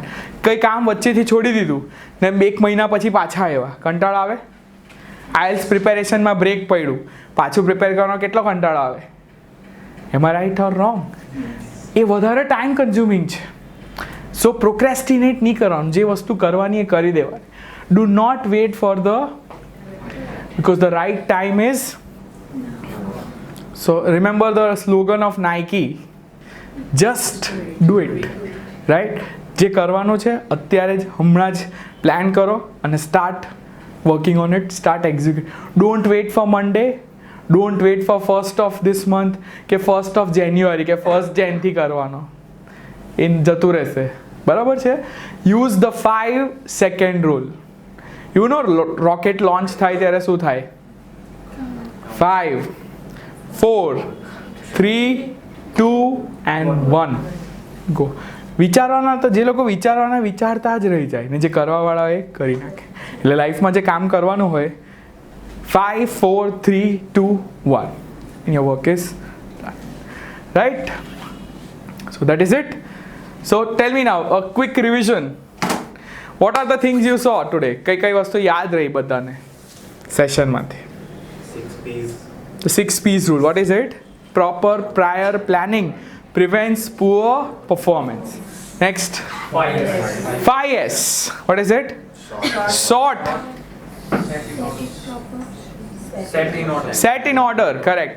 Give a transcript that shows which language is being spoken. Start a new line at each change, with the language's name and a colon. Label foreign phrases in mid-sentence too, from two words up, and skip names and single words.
Gujarati: કંઈ કામ વચ્ચેથી છોડી દીધું ને 1 મહિના પછી પાછા આવ્યા, કંટાળો આવે. આઈએલ્સ પ્રિપેરેશનમાં બ્રેક પડ્યું, પાછું પ્રિપેર કરવાનો કેટલો કંટાળો આવે.
English: Am I right or wrong?
Gujarati: એ વધારે
English: time consuming છે. so procrastinate
Gujarati: નહીં કરવાનું. જે વસ્તુ કરવાની એ કરી દેવાની.
English: do not wait for because the right time is. So remember the slogan of Nike, just do it, right?
Gujarati: જે કરવાનું છે અત્યારે જ, હમણાં જ પ્લાન કરો અને
English: start working on it, start execute. don't wait for Monday, don't wait for 1st of this month કે 1st of January કે 1st Jan કરવાનો.
Gujarati: એ જતું રહેશે, બરાબર છે?
English: use the 5 second rule. you know rocket launch
Gujarati: થાય ત્યારે શું થાય?
English: 5, 4, 3, 2 and 1 ગો.
Gujarati: વિચારવાના તો જે લોકો વિચારતા જ રહી જાય ને જે કરવાવાળા એ કરી નાખે. એટલે લાઈફમાં જે કામ કરવાનું હોય,
English: 5, 4, 3, 2, 1 and your work is done, right? So that is it. So tell me now, a quick revision. What are the things you saw today?
Gujarati: કઈ વસ્તુ યાદ રહી બધાને સેશનમાંથી?
English: 6 P's. The 6 P's rule. What is it? Proper prior planning prevents poor performance. Next. 5S. What is it? Sort. Set in order. Correct.